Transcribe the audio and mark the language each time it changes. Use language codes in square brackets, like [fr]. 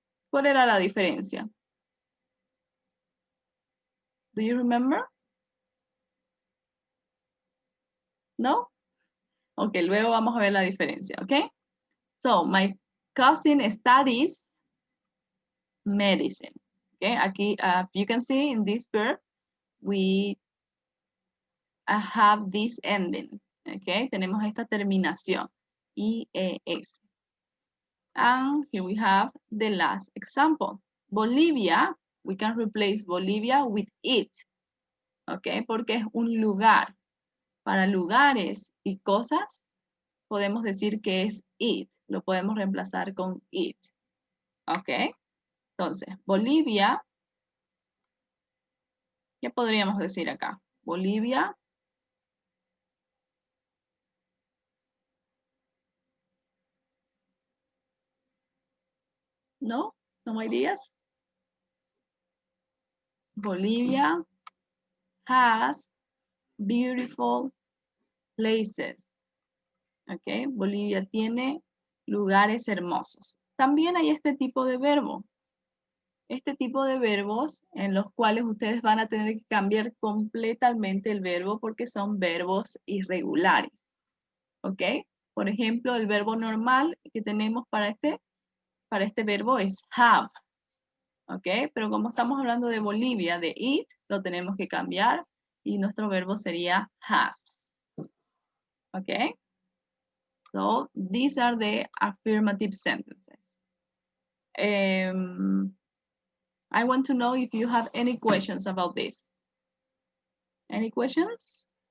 [es] ¿Cuál era la diferencia? [en] Do you remember? [es] ¿No? Ok, luego vamos a ver la diferencia, ¿ok? [en] So, my cousin studies medicine. Okay, [es] aquí, [en] you can see in this verb, we have this ending. [es] Okay, tenemos esta terminación, IES. [en] And here we have the last example. Bolivia, we can replace Bolivia with it. [es] Okay, porque es un lugar. Para lugares y cosas, podemos decir que es it. Lo podemos reemplazar con it. Ok. Entonces, Bolivia, ¿qué podríamos decir acá? Bolivia. ¿No? ¿No ideas? [en] Bolivia has beautiful places. [es] Ok, Bolivia tiene lugares hermosos. También hay este tipo de verbo. Este tipo de verbos en los cuales ustedes van a tener que cambiar completamente el verbo porque son verbos irregulares. ¿Ok? Por ejemplo, el verbo normal que tenemos para este verbo es have. ¿Ok? Pero como estamos hablando de Bolivia, de it, lo tenemos que cambiar y nuestro verbo sería has. ¿Ok? [en] So, these are the affirmative sentences. I want to know if you have any questions about this. Any questions?